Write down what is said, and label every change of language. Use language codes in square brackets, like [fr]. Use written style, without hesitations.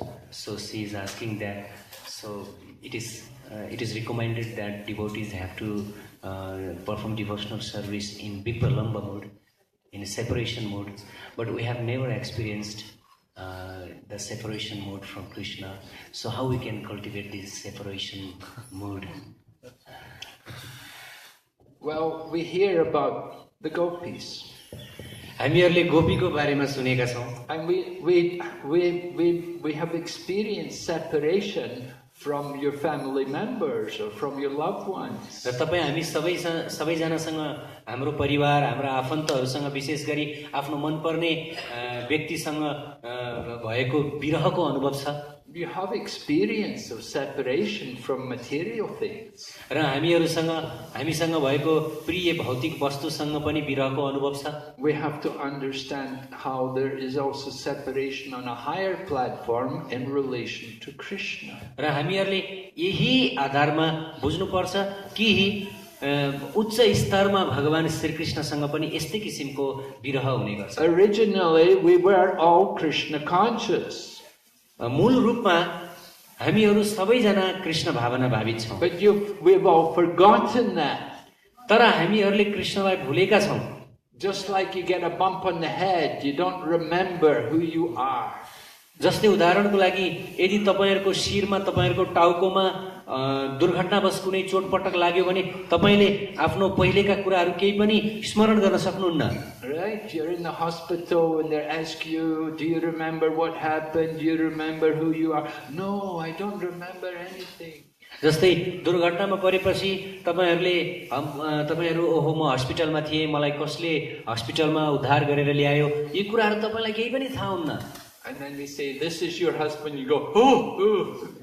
[en] So she is asking that, so it is recommended that devotees have to perform devotional service in Vipralamba mode, in a separation mode, but we have never experienced the separation mode from Krishna. So how we can cultivate this separation mode? Well, we hear about the gopis. [ne] हामीहरूले गोपीको बारेमा सुनेका छौँ। [en] And we have experienced separation from your family members or from your loved ones. [ne] र तपाईँ हामी सबैजनासँग हाम्रो परिवार, हाम्रा आफन्तहरूसँग विशेष गरी आफ्नो मनपर्ने व्यक्तिसँग भएको विरहको अनुभव छ। [en] you have experience of separation from material things. [ne] र हामीसँग भएको प्रिय भौतिक वस्तुसँग पनि विरहको अनुभव छ। [en] We have to understand how there is also separation on a higher platform in relation to Krishna. [ne] र हामीहरूले यही आधारमा बुझ्नुपर्छ कि उच्च स्तरमा भगवान श्रीकृष्णसँग पनि यस्तै किसिमको विरह हुने गर्छ। [en] Originally, we were all Krishna conscious. [ne] मूल रूपमा हामीहरू सबैजना कृष्ण भावना भावित छौं। [en] But we've all forgotten that. [ne] तर हामीहरूले कृष्णलाई भुलेका छौं। [en] Just like you get a bump on the head, you don't remember who you are. [ne] जस्तै उदाहरणको लागि यदि तपाईहरुको शिरमा तपाईहरुको टाउकोमा दुर्घटनावश कुनै चोटपटक लाग्यो भने तपाईले आफ्नो पहिलेका कुराहरू केही पनि स्मरण गर्न सक्नुहुन्न। [en] Right? You're in the hospital and they ask you, do you remember what happened? Do you remember who you are? No, I don't remember anything. [ne] जस्तै दुर्घटनामा परेपछि तपाईहरु ओहो म हस्पिटलमा थिए, मलाई कसले हस्पिटलमा उद्धार गरेर ल्यायो, यी कुराहरू तपाईलाई केही पनि थाहा हुन्न। [en] And then we say, this is your husband, you go, oh.